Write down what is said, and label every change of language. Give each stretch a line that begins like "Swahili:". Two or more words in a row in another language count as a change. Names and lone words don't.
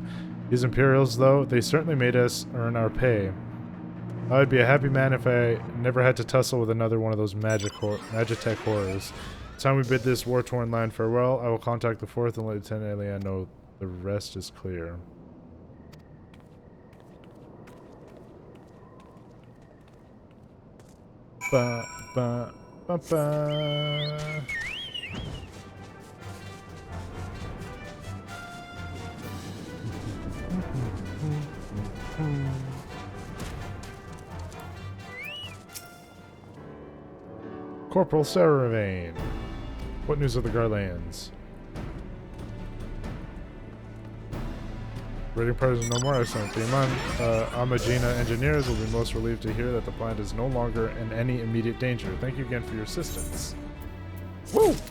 English: These Imperials, though, they certainly made us earn our pay. I would be a happy man if I never had to tussle with another one of those Magitech horrors. The time we bid this war-torn land farewell, I will contact the 4th and let Lieutenant Elian know the rest is clear. Ba, ba, ba, ba. Corporal Saravane. What news of the Garlands? Raiding parties no more. Excellent. Amagina engineers will be most relieved to hear that the plant is no longer in any immediate danger. Thank you again for your assistance. Woo!